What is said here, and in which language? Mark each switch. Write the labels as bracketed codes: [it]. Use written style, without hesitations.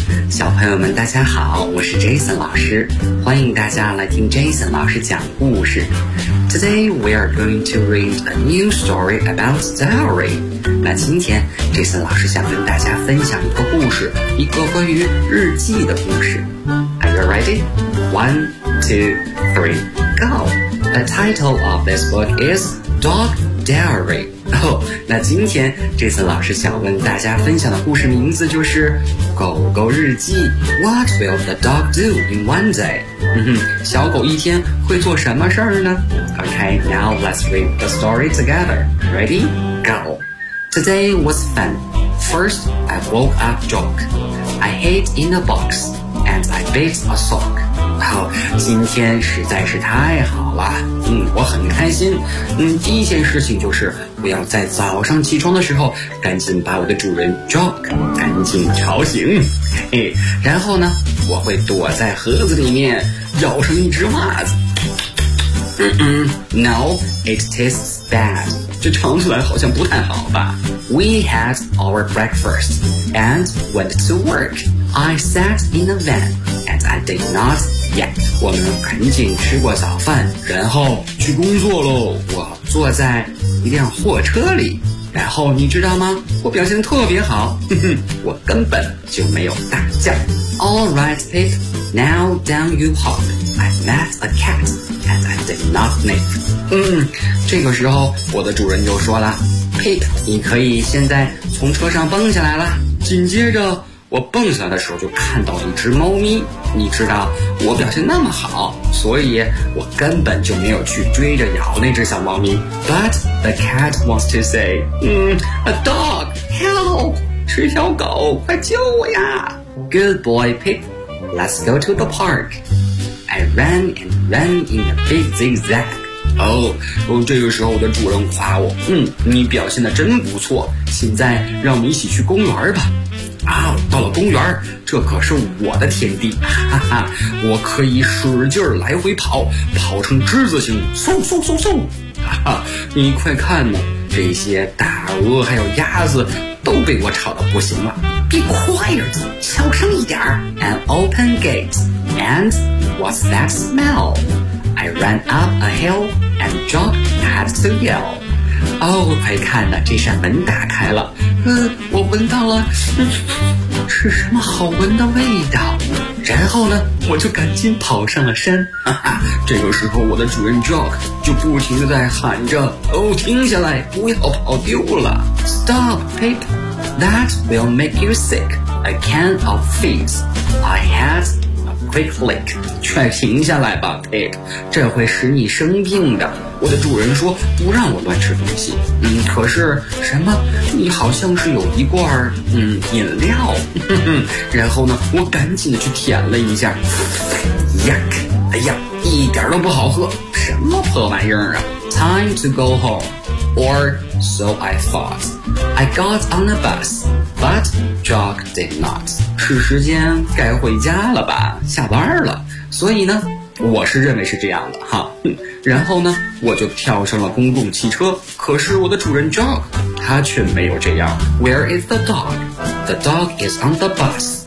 [zh] 小朋友们大家好，我是 Jason 老师，欢迎大家来听 Jason 老师讲故事。 [en] Today we are going to read a new story about dowry。 [zh] 那今天 Jason 老师想跟大家分享一个故事，一个关于日记的故事。 [en] Are you ready? 1, 2, 3, go! The title of this book is Dog Dowry。 [zh] 哦，那今天这次老师想问大家分享的故事名字就是《狗狗日记》。 [en] What will the dog do in one day? [zh] 小狗一天会做什么事儿呢？ [en] Okay, now let's read the story together. Ready? Go! Today was fun. First, I woke up drunk. I hid in a box, and I bit a sock. [zh] 好，今天实在是太好了，我很开心。第一件事情就是我要在早上起床的时候赶紧把我的主人 Jock 赶紧吵醒，然后呢我会躲在盒子里面咬上一只袜子。 [en] No, it tastes bad. [zh] 这尝起来好像不太好吧。 [en] We had our breakfast and went to work. [zh] I sat in a van and I did notYeah, 我们赶紧吃过早饭，然后去工作喽。我坐在一辆货车里，然后你知道吗？我表现得特别好，我根本就没有大叫。 [en] All right, Pip, now down you hop. I met a cat and I did not sniff. [zh] 这个时候我的主人就说了， Pip, 你可以现在从车上蹦下来了。紧接着我蹦下来的时候就看到一只猫咪，你知道我表现那么好，所以我根本就没有去追着咬那只小猫咪。 [en] But the cat wants to say a dog, help! [zh] 是小狗，快救我呀。 [en] Good boy, Pip, let's go to the park. I ran and ran in a big zigzag. [zh] 这个时候我的主人夸我，你表现得真不错，现在让我们一起去公园吧。到了公园，这可是我的天地，哈哈，我可以使劲来回跑，跑成之字形，嗖嗖嗖嗖，哈哈，你快看呢，这些大鹅还有鸭子都被我吵得不行了。 [en] Be quiet, 小声一点。 An open gate, and what's that smell? I ran up a hill and John had to yell. [zh] 快看呐，这扇门打开了，我闻到了，是什么好闻的味道？然后呢，我就赶紧跑上了山。哈哈，这个时候我的主人 Jock 就不停地在喊着，停下来，不要跑丢了。 [en] Stop, Pip, that will make you sick. A can of fizz. I had a quick lick. [zh] 快停下来吧 ，Pip, 这会使你生病的。我的主人说不让我乱吃东西，可是什么，你好像是有一罐饮料，然后呢我赶紧的去舔了一下， Yuck, 哎呀，一点都不好喝，什么破玩意儿啊。 [en] Time to go home, or so I thought. I got on a bus, but Jock did not. [zh] 是时间该回家了吧，下班了，所以呢我是认为是这样的哈，然后呢我就跳上了公共汽车，可是我的主人 Jock 他却没有这样。 [en] Where is the dog? The dog is on the bus.